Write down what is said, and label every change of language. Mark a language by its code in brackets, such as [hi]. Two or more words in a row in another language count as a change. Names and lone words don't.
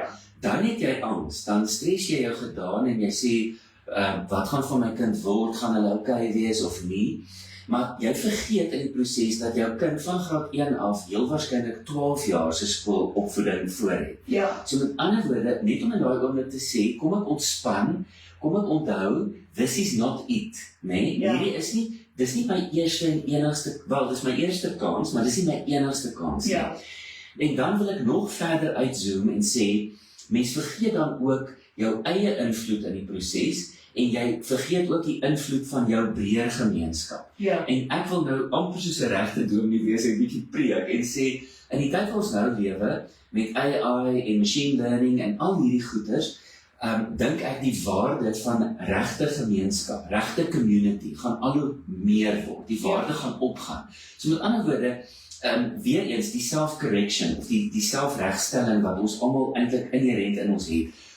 [af] Dan het jy angs, dan stres jy jou gedaan en jy sê, wat gaan van my kind word, gaan hulle okay wees of nie? Maar jy vergeet in die proses dat jou kind van graad 1 af heel waarskynlik 12 jaar se skoolopvoeding voor het. Ja. So met ander woorde, net om in daai oomblik te sê, kom ek ontspan, kom ek onthou, [en] this is not it, [af] nee? Ja. Dis nie my eerste en enigste, dis my eerste kans, maar dis nie my enigste kans nie. Ja. En dan wil ek nog verder uitzoom en sê, mens vergeet dan ook jou eie invloed in die proses, en jy vergeet ook die invloed van jou breër gemeenskap. Ja. En ek wil nou amper soos 'n regte dominee wees en 'n bietjie preek en sê, in die tyd wat ons nou lewe, met AI en [en] machine learning [af] en al hierdie goeders, dink ek die waarde van regte gemeenskap, regte community, gaan al hoe meer word. Die waarde gaan opgaan. So met ander woorde, weer eens die self-correction, of die selfregstelling wat ons almal eintlik inherent in ons het.